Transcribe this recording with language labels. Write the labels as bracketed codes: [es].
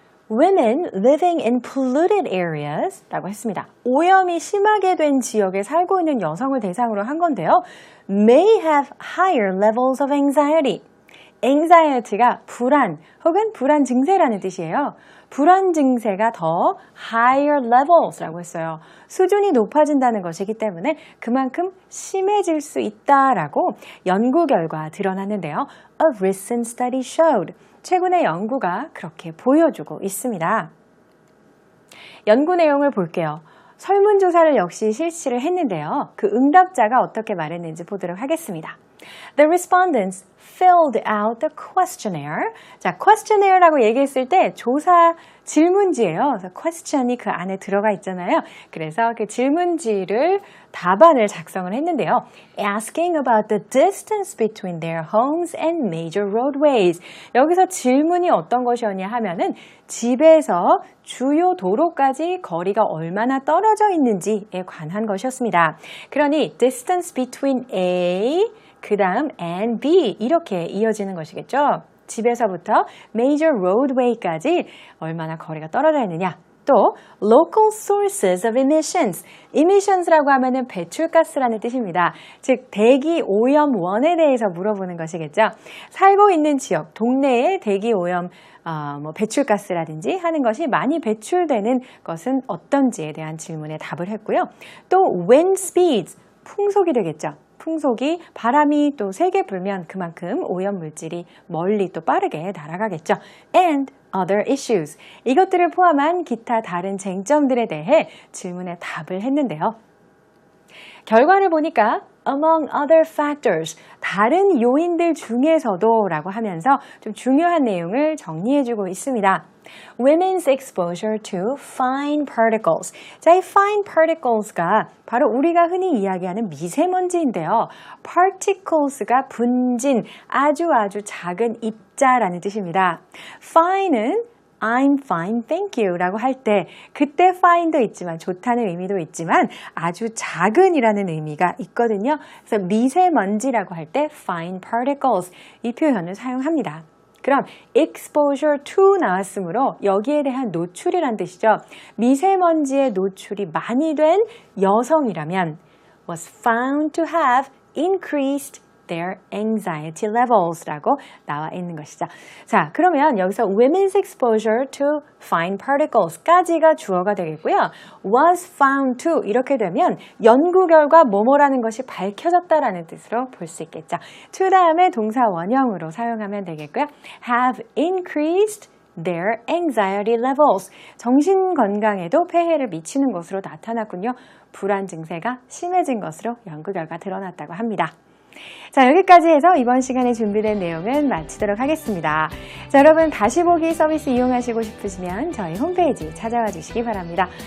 [en] Women living in polluted areas 라고 했습니다. [ko] 오염이 심하게 된 지역에 살고 있는 여성을 대상으로 한 건데요. [en] May have higher levels of anxiety. [ko] anxiety가 불안 혹은 불안 증세라는 뜻이에요. 불안 증세가 더 higher levels 라고 했어요. 수준이 높아진다는 것이기 때문에 그만큼 심해질 수 있다라고 연구 결과 드러났는데요. [en] A recent study showed. [ko] 최근의 연구가 그렇게 보여주고 있습니다. 연구 내용을 볼게요. 설문조사를 역시 실시를 했는데요. 그 응답자가 어떻게 말했는지 보도록 하겠습니다. [en] The respondents filled out the questionnaire. [ko] 자, questionnaires,라고 얘기했을 때 조사 질문지예요. 그래서 question이 그 안에 들어가 있잖아요. 그래서 그 질문지를 답안을 작성을 했는데요. [en] Asking about the distance between their homes and major roadways. [ko] 여기서 질문이 어떤 것이었냐 하면은 집에서 주요 도로까지 거리가 얼마나 떨어져 있는지에 관한 것이었습니다. 그러니 distance between A 그 다음 and B 이렇게 이어지는 것이겠죠. 집에서부터 major roadway까지 얼마나 거리가 떨어져 있느냐. [en] 또 local sources of emissions. [ko] emissions라고 하면은 배출가스라는 뜻입니다. 즉 대기 오염 원에 대해서 물어보는 것이겠죠. 살고 있는 지역, 동네의 대기 오염 배출가스라든지 하는 것이 많이 배출되는 것은 어떤지에 대한 질문에 답을 했고요. 또 wind speeds, 풍속이 되겠죠. 풍속이 바람이 또 세게 불면 그만큼 오염 물질이 멀리 또 빠르게 날아가겠죠. [en] And other issues. [ko] 이것들을 포함한 기타 다른 쟁점들에 대해 질문에 답을 했는데요. 결과를 보니까 among other factors, 다른 요인들 중에서도 라고 하면서 좀 중요한 내용을 정리해주고 있습니다. [en] Women's exposure to fine particles. [ko] 자, 이 fine particles가 바로 우리가 흔히 이야기하는 미세먼지인데요. particles가 분진, 아주 작은 입자라는 뜻입니다. fine은 I'm fine, thank you 라고 할 때 그때 fine도 있지만 좋다는 의미도 있지만 아주 작은이라는 의미가 있거든요. 그래서 미세먼지라고 할 때 fine particles 이 표현을 사용합니다. 그럼 exposure to 나왔으므로 여기에 대한 노출이란 뜻이죠. 미세먼지에 노출이 많이 된 여성이라면 was found to have increased their anxiety levels 라고 나와 있는 것이죠. 자, 그러면 여기서 women's exposure to fine particles 까지가 주어가 되겠고요. was found to 이렇게 되면 연구 결과 뭐뭐라는 것이 밝혀졌다라는 뜻으로 볼 수 있겠죠. to 다음에 동사 원형으로 사용하면 되겠고요. [en] have increased their anxiety levels. [ko] 정신 건강에도 폐해를 미치는 것으로 나타났군요. 불안 증세가 심해진 것으로 연구 결과 드러났다고 합니다. 자, 여기까지 해서 이번 시간에 준비된 내용은 마치도록 하겠습니다. 자, 여러분 다시 보기 서비스 이용하시고 싶으시면 저희 홈페이지 찾아와 주시기 바랍니다.